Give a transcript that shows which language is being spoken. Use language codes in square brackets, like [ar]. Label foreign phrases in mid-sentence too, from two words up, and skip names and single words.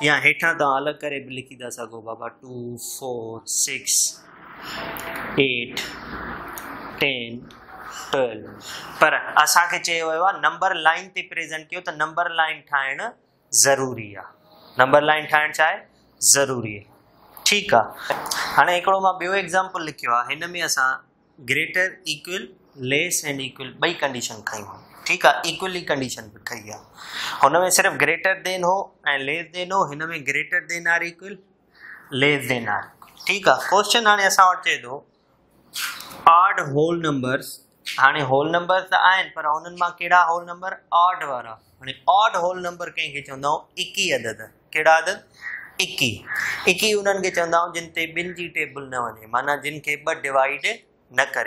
[sd] या हेठां तव्हां अलॻि करे बि लिखी था सघो बाबा 2, 4, 6, 8, 10, 12। पर असांखे चयो वियो आहे [en] number line [sd] ते प्रेजेंट कयो त [en] number line [sd] ठाहिण ज़रूरी आहे। [en] number line [sd] ठाहिण छा आहे? ज़रूरी आहे। ठीकु आहे, हाणे हिकिड़ो मां ॿियो एग्ज़ाम्पल लिखियो आहे। हिन में असां [en] greater equal less and equal [sd] ॿई कंडीशन खयूं। ठीकु आहे, [en] equally condition [sd] बि खई आहे। हुन में सिर्फ़ु [en] greater than [sd] हो ऐं [en] less than [sd] हो। हिन में [en] greater than or equal, less than or equal. [sd] ठीकु आहे, क्वेश्चन हाणे असां वटि चए थो [en] odd whole numbers. [sd] हाणे [en] whole number [sd] त आहिनि पर हुननि मां कहिड़ा [en] whole number? [sd] ऑड वारा। हाणे [en] odd whole number [sd] कंहिंखे चवंदा आहियूं? 21 अदद। कहिड़ा अदद? 21। 21 उन्हनि खे चवंदा आहियूं जिन ते ॿिनि जी टेबल न वञे, माना जिन खे 2 डिवाइड न करे।